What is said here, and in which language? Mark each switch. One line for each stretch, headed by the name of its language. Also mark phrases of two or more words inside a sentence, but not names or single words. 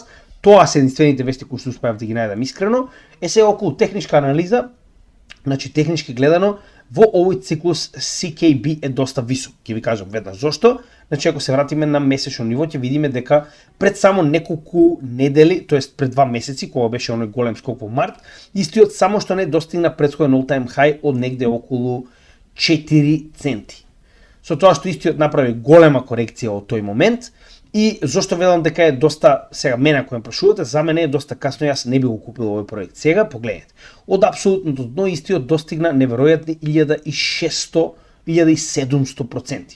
Macedonian: Тоа се единствените вести кои што успеав да ги најдам искрено. Сега околу техничка анализа, значи технички гледано, во овој циклус CKB е доста висок. Ќе ви кажам веднаш зошто. Значи ако се вратиме на месечно ниво, ќе видиме дека пред само неколку недели, тоест пред 2 месеци, кога беше оној голем скок во март, истиот само што не достигна претходен
English: all-time high
Macedonian: од негде околу 4 центи. Со тоа што истиот направи голема корекција од тој момент. И зошто велам дека е доста, сега мене ако ме прашувате, за мене е доста касно, јас не би го купил овој проект. Сега погледнете. Од апсолутното дно истиот достигна неверојатни 1700%.